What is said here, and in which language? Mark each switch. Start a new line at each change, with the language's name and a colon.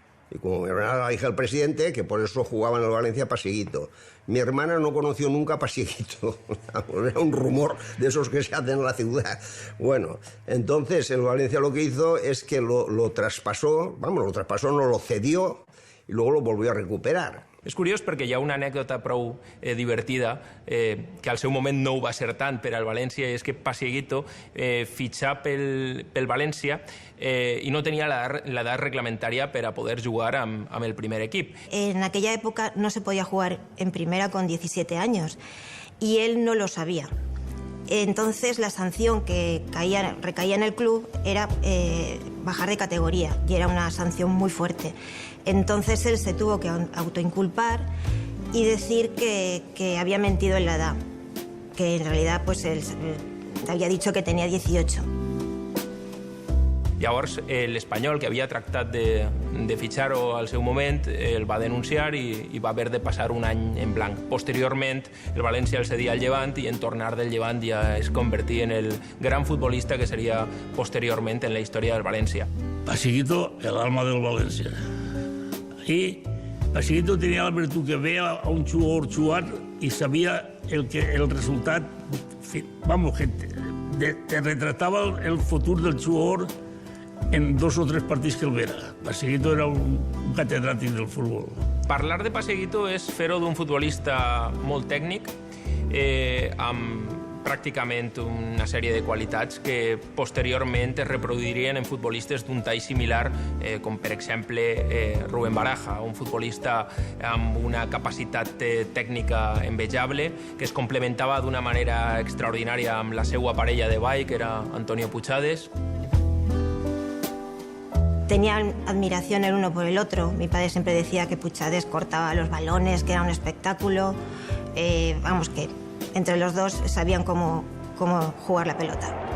Spanish: Y como mi hermana era la hija del presidente, que por eso jugaba en el Valencia Pasieguito. Mi hermana no conoció nunca a Pasieguito. Era un rumor de esos que se hacen en la ciudad. Bueno, entonces el Valencia lo que hizo es que lo traspasó, no lo cedió y luego lo volvió a recuperar.
Catalan: És curiós perquè hi ha una anècdota prou divertida, que al seu moment no ho va ser tant per al València, és que Pasieguito fitxà pel València i no tenia l'edat reglamentària per a poder jugar amb el primer equip.
Spanish: En aquella época no se podía jugar en primera con 17 años y él no lo sabía. Entonces la sanción que recaía en el club era bajar de categoría y era una sanción muy fuerte. Entonces él se tuvo que autoinculpar y decir que había mentido en la edad, que en realidad pues él había dicho que tenía 18.
Catalan: Llavors, l'Espanyol, que havia tractat de fitxar-ho al seu moment, el va denunciar i va haver de passar un any en blanc. Posteriorment, el València el cedia al Llevant i en tornar del Llevant ja es convertí en el gran futbolista que seria posteriorment en la història del València.
Spanish: Pasieguito, el alma del València. Y Pasieguito tenía la virtud que veía a un jugador jugar y sabía el resultado, vamos, que te retrataba el futuro del jugador en 2 o 3
Catalan: partits que el vera. Pasieguito era un catedràtic del futbol. Parlar de Pasieguito és fer-ho d'un futbolista molt tècnic, amb pràcticament una sèrie de qualitats que posteriorment es reproduirien en futbolistes d'un tall similar, com per exemple Rubén Baraja, un futbolista amb una capacitat tècnica envejable, que es complementava d'una manera extraordinària amb la seva parella de ball, que era Antonio Puchades.
Spanish: Tenían admiración el uno por el otro. Mi padre siempre decía que Puchades cortaba los balones, que era un espectáculo. Vamos, que entre los dos sabían cómo jugar la pelota.